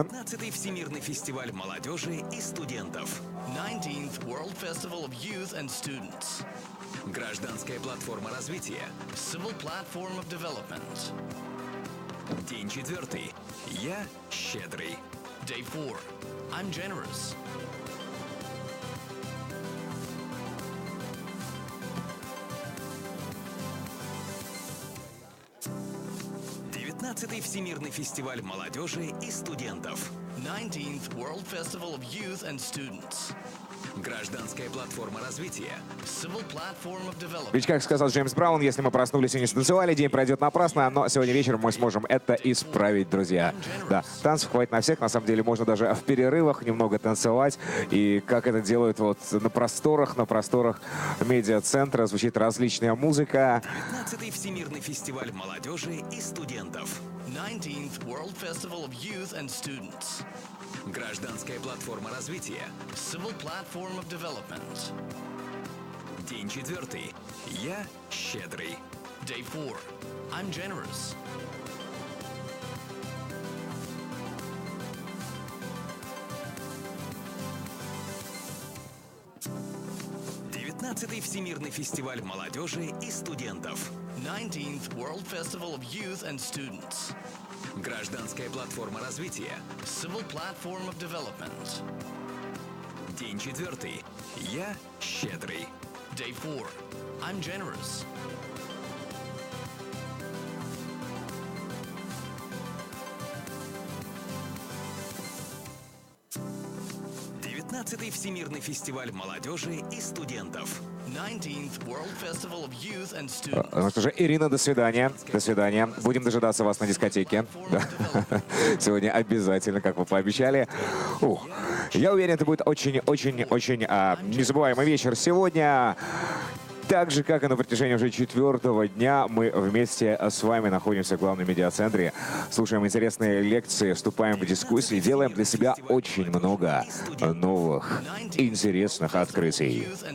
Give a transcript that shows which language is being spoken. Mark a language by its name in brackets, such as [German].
[Russian] 15-й Всемирный фестиваль молодежи и студентов. [English] 19th World Festival of Youth and Students. [Russian] Гражданская платформа развития. [English] Civil Platform of Development. [Russian] День четвертый. Я щедрый. [English] Day 4. I'm generous. [Russian] Девятнадцатый Всемирный фестиваль молодежи и студентов. [English] 19th World Festival of Youth and Students. [Russian] Гражданская платформа развития. [English] Civil Platform of Development. [Russian] Ведь, как сказал Джеймс Браун, если мы проснулись и не станцевали, день пройдет напрасно, но сегодня вечером мы сможем это исправить, друзья. Да, танцев хватит на всех, на самом деле можно даже в перерывах немного танцевать. И как это делают вот на просторах медиацентра, звучит различная музыка. 15-й Всемирный фестиваль молодежи и студентов. [English] 19th World Festival of Youth and Students. [Russian] Гражданская платформа развития. [English] Civil Platform of Development. [Russian] День четвертый. Я щедрый. [English] Day 4. I'm generous. [Russian] Девятнадцатый Всемирный фестиваль молодежи и студентов. [English] 19th World Festival of Youth and Students. [Russian] Гражданская платформа развития. [English] Civil Platform of Development. [Russian] День четвертый. Я щедрый. [English] Day 4. I'm generous. [Russian] Девятнадцатый Всемирный фестиваль молодежи и студентов. [English] 19th World Festival of Youth and Students. [Russian] Ну что же, Ирина, до свидания. До свидания. Будем дожидаться вас на дискотеке. Да. Сегодня обязательно, как вы пообещали. Я уверен, это будет очень-очень незабываемый вечер сегодня. Так же, как и на протяжении уже 4-го дня, мы вместе с вами находимся в главном медиацентре, слушаем интересные лекции, вступаем в дискуссии, делаем для себя очень много новых, интересных открытий.